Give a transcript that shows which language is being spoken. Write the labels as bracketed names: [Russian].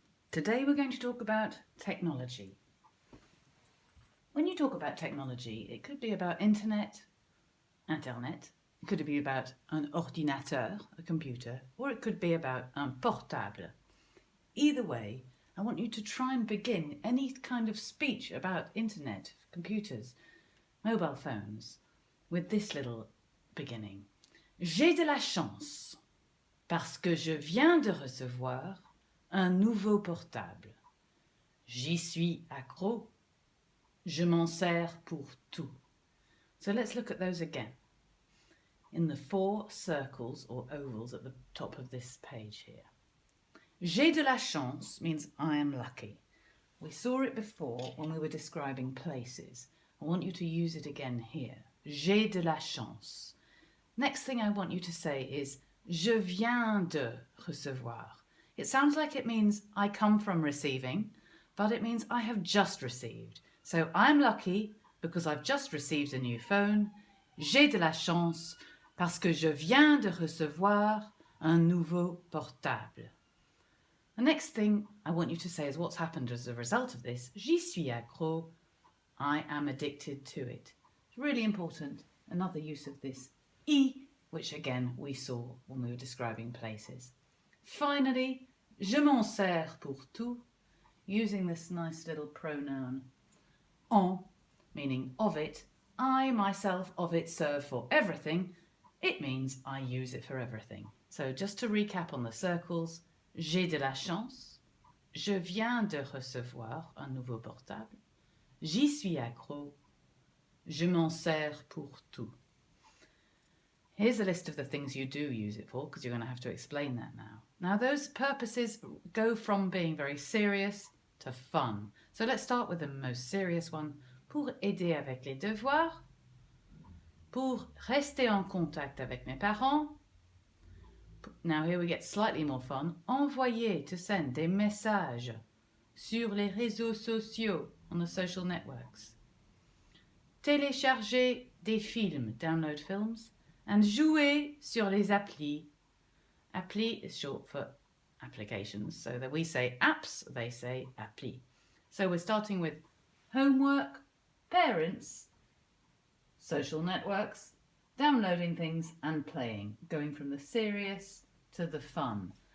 [English] Today we're going to talk about technology. When you talk about technology, it could be about internet, it could be about [French] un ordinateur, [English] a computer, or it could be about [French] un portable. [English] Either way, I want you to try and begin any kind of speech about internet, computers, mobile phones with this little beginning. [French] J'ai de la chance parce que je viens de recevoir un nouveau portable. J'y suis accro. Je m'en sers pour tout. [English] So let's look at those again. In the 4 circles or ovals at the top of this page here. [French] J'ai de la chance [English] means I am lucky. We saw it before when we were describing places. I want you to use it again here. [French] J'ai de la chance. [English] Next thing I want you to say is [French] je viens de recevoir. [English] It sounds like it means I come from receiving, but it means I have just received. So I'm lucky because I've just received a new phone. [French] J'ai de la chance parce que je viens de recevoir un nouveau portable. [English] The next thing I want you to say is what's happened as a result of this. [French] J'y suis accro. [English] I am addicted to it. It's really important. Another use of this I, which again we saw when we were describing places. Finally, [French] je m'en sers pour tout, [English] using this nice little pronoun en, meaning of it. I myself of it serve for everything. It means I use it for everything. So just to recap on the circles, [French] j'ai de la chance, je viens de recevoir un nouveau portable, j'y suis accro, je m'en sers pour tout. [English] Here's a list of the things you do use it for, because you're going to have to explain that now. Now, those purposes go from being very serious to fun. So let's start with the most serious one. [French] Pour aider avec les devoirs, pour rester en contact avec mes parents. [English] Now here we get slightly more fun. [French] Envoyer, [English] to send [French] des messages sur les réseaux sociaux, [English] on the social networks. [French] Télécharger des films, [English] download films. [French] And jouer sur les applis. [English] Appli is short for applications. So that we say apps, they say appli. So we're starting with homework, parents, social networks, downloading things and playing, going from the serious to the fun.